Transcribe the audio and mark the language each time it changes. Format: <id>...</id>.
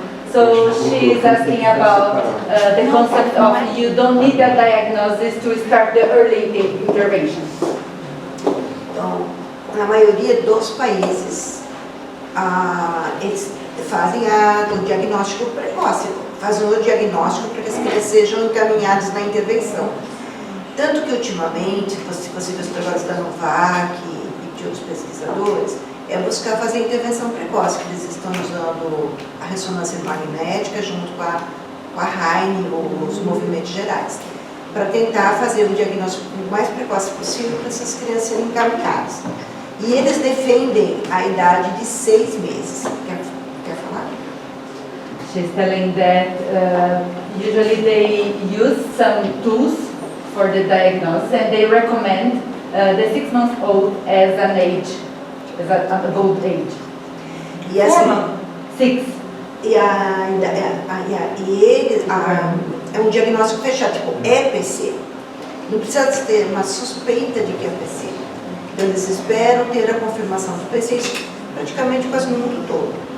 <en>So she is asking about the concept of you don't need a diagnosis to start the early intervention.</en> <pt>Então, na maioria dos países, eles fazem o diagnóstico precoce, fazem o diagnóstico para que as crianças sejam encaminhadas na intervenção. Tanto que ultimamente, se você vê os trabalhos da Novak e de outros pesquisadores, é buscar fazer a intervenção precoce, que eles estão usando a ressonância magnética junto com a Heine, os movimentos gerais, para tentar fazer o diagnóstico o mais precoce possível para essas crianças serem encaminhadas. E eles defendem a idade de 6 meses. Quer falar?</pt> <en>She's telling that usually they use some tools for the diagnosis and they recommend the 6-month-old as an age, as an adult age.</en> <pt>E assim, 6. É um diagnóstico fechado, tipo EPC. Não precisa ter uma suspeita de que é PC. Então eles esperam ter a confirmação do PC, praticamente quase no mundo todo.</pt>